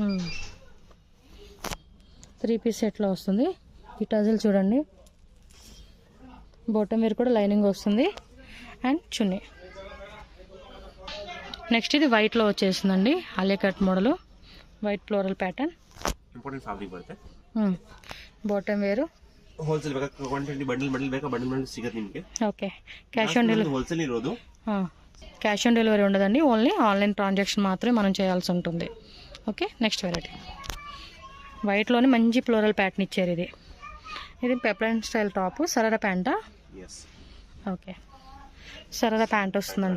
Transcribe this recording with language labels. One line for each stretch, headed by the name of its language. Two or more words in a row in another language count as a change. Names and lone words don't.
English: three piece
Telugu: సెట్లో వస్తుంది. ఈ టజల్ చూడండి,
English: bottom wear
Telugu: కూడా లైనింగ్ వస్తుంది అండ్ చున్నీ. నెక్స్ట్ ఇది వైట్లో వచ్చేస్తుందండి, ఆలియా
English: cut model, white floral pattern. important fabric
Kannada: ಬರುತ್ತೆ.
English: bottom wear
Kannada: ಹೋಲ್ಸೇಲ್ ಬೇಕಾ 120 ಬಂಡಲ್ ಬೇಕಾ ಬಂಡಲ್ ಸಿಗುತ್ತೆ ನಿಮಗೆ. ಓಕೆ,
English: cash on delivery
Kannada: హోల్సేల్ ఇరోదు.
English: cash on delivery
Telugu: ఉండదండి,
English: only online transaction
Telugu: మాత్రమే మనం చేయాల్సి ఉంటుంది. ఓకే,
English: next variety
Telugu: వైట్లోనే మంచి
English: floral pattern
Telugu: ఇచ్చారు. ఇది
English: peplum style top,
Telugu: సరరా ప్యాంటా. ఓకే, సరరా ప్యాంట్ వస్తుందండి.